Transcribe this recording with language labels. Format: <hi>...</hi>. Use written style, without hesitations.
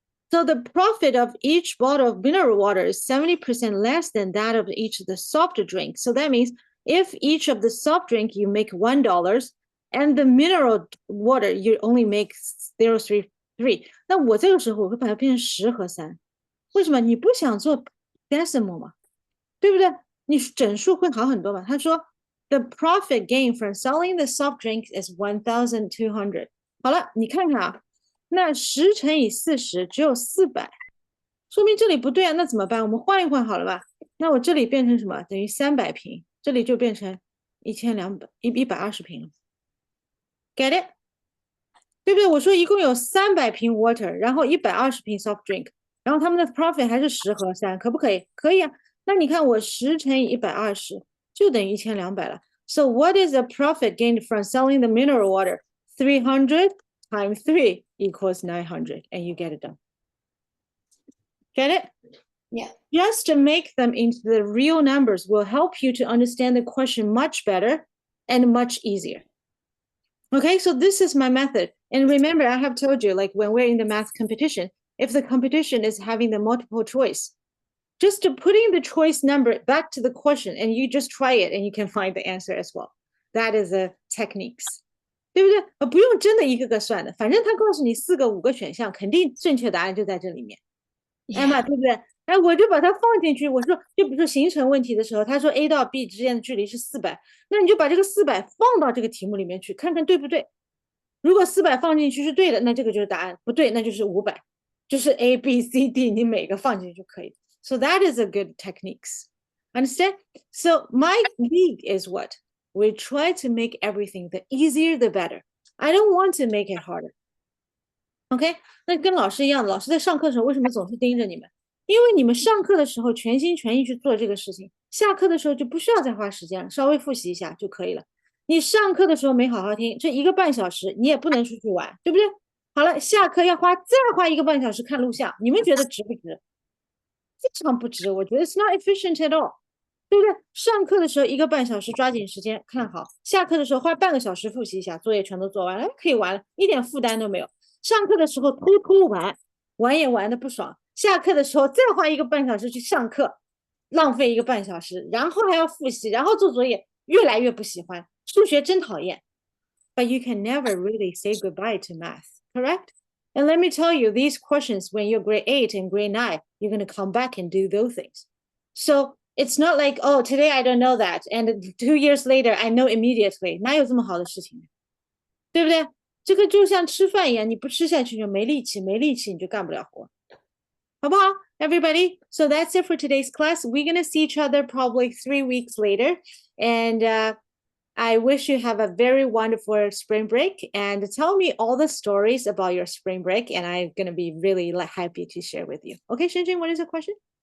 <en>So the profit of each bottle of mineral water is 70% less than that of each of the soft drink. So that means if each of the soft drink you make $1 and the mineral water you only make 0.33，</en> <zh>那我这个时候我会把它变成10和3。为什么？你不想做 decimal 嘛，对不对？你整数会好很多嘛。他说</zh> <en>the profit gain from selling the soft drink is 1,200。</en> <zh>好了，你看看啊。那10乘以40只有400，说明这里不对啊，那怎么办？我们换一换好了吧？那我这里变成什么？等于300瓶，这里就变成120瓶了。</zh> <en>Get it？</en> <zh>对不对？我说一共有300瓶 water， 然后120瓶 soft drink， 然后他们的 profit 还是10和3，可不可以？可以啊。那你看我10乘以120就等于1200了。</zh> <en>So what is the profit gained from selling the mineral water? 300 times 3 equals 900, and you get it done. Get it? Yeah. Just to make them into the real numbers will help you to understand the question much better and much easier. Okay, so this is my method. And remember, I have told you, like when we're in the math competition, if the competition is having the multiple choice, just to putting the choice number back to the question and you just try it and you can find the answer as well. That is the techniques.</en> <zh>对不对？不用真的一个个算的，反正他告诉你4个5个选项，肯定正确答案就在这里面。Emma， 对不对？哎，我就把它放进去。我说，就比如说形成问题的时候，他说 A 到 B 之间的距离是400，那你就把这个400放到这个题目里面去，看看对不对。如果400放进去是对的，那这个就是答案；不对，那就是500，就是 A B C D，你每个放进去就可以。</zh> <en>So that is a good techniques. Understand? So my league is what? We try to make everything the easier the better. I don't want to make it harder.</en> <zh>OK， 那跟老师一样的，老师在上课的时候为什么总是盯着你们？因为你们上课的时候全心全意去做这个事情，下课的时候就不需要再花时间了，稍微复习一下就可以了。你上课的时候没好好听，这1个半小时你也不能出去玩，对不对？好了，下课要再花1个半小时看录像，你们觉得值不值？非常不值，我觉得</zh> <en>it's not efficient at all，</en> <zh>对不对？上课的时候1个半小时抓紧时间看好，下课的时候花半个小时复习一下，作业全都做完了，可以玩了，一点负担都没有。上课的时候偷偷玩，玩也玩的不爽，下课的时候再花1个半小时去上课，浪费1个半小时，然后还要复习，然后做作业，越来越不喜欢。数学真讨厌。</zh> <en>But you can never really say goodbye to math, correct? And let me tell you, these questions, when you're grade 8 and grade 9, you're going to come back and do those things. So it's not like, oh, today I don't know that, and 2 years later I know immediately.</en> <zh>哪有这么好的事情？对不对？这个就像吃饭一样，你不吃下去就没力气，没力气你就干不了活，好不好</zh> <en>everybody? So that's it for today's class. We're going to see each other probably 3 weeks later. And I wish you have a very wonderful spring break, and tell me all the stories about your spring break, and I'm going to be really happy to share with you. Okay, Shinjin, what is the question?</en>